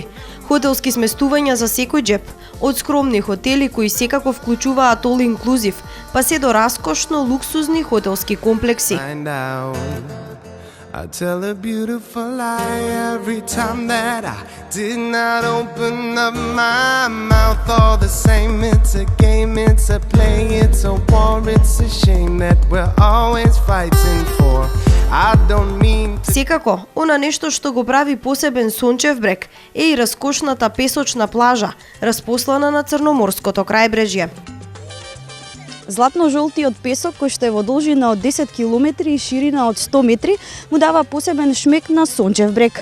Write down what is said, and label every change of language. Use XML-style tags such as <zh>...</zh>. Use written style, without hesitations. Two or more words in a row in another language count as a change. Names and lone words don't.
<mk>Хотелски сместувања за секој џеп, од скромни хотели кои секако вклучуваат</mk> <en>all inclusive,</en> <mk>па се до раскошно луксузни хотелски комплекси.</mk> <en>I tell a beautiful lie every time that I did not open up my mouth. All the same, it's a game, it's a play, it's a war, it's a shame that we're always fighting for. I don't mean to...</en> <mk>Секако, она нешто што го прави посебен Сончев брег е и раскошната песочна плажа, распослана на Црноморското крајбрежје. Златно-жолтиот песок, кој што е во должина од 10 км и ширина од 100 метри, му дава посебен шмек на Сончев брег.</mk>